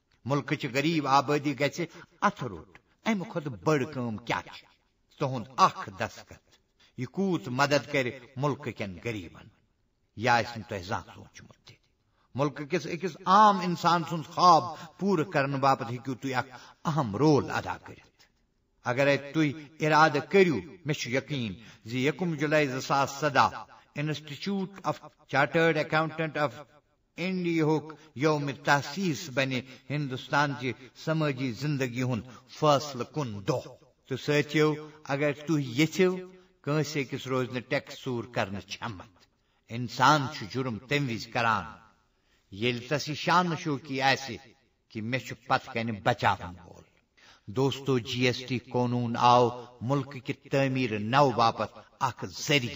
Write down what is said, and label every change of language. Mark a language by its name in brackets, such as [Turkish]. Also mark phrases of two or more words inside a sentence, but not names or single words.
[Kashmiri] ملک چ غریب آبادی گژھِ اتھ روٹ امہ کھۄتہٕ بٔڑ کٲم کیٛاہ چھِ تُہُنٛد اکھ دستخط یہ کوٗت مدد کرِ ملک کٮ۪ن غریبن یہ آسہِ نہٕ تۄہہِ زانٛہہ سوٗنٛچمُت تہِ ملک کِس أکِس عام انسان سُنٛد خواب پوٗرٕ کرنہٕ باپتھ ہیٚکِو تُہۍ اکھ اہم رول ادا کٔرِتھ اگرے تُہۍ ارادٕ کٔرِو مےٚ چھُ یقیٖن زِ 1 جُلائی 2017 انسٹیٹیوٹ آف چارٹرڈ اکاؤنٹنٹ آف انڈیاہُک یوم تحسیس بنہِ ہندوستان چہِ سمٲجی زندگی ہُنٛد فٲصلہٕ کُن دۄہ تہٕ سٲتھیو اگر تُہۍ یژھِو کٲنٛسہِ أکِس روزِ نہٕ ٹیکس ژوٗر کرنہٕ چھمت انسان چھُ جُرم تمہِ وِزِ کران ییٚلہِ تس یہِ شانہٕ شوقی آسہِ کہِ مےٚ چھُ پتہٕ کنہِ بچاون وول دوستو جی ایس ٹی قونوٗن آو ملکہٕ کہِ تعمیٖر نو باپتھ اکھ ذٔریعہٕ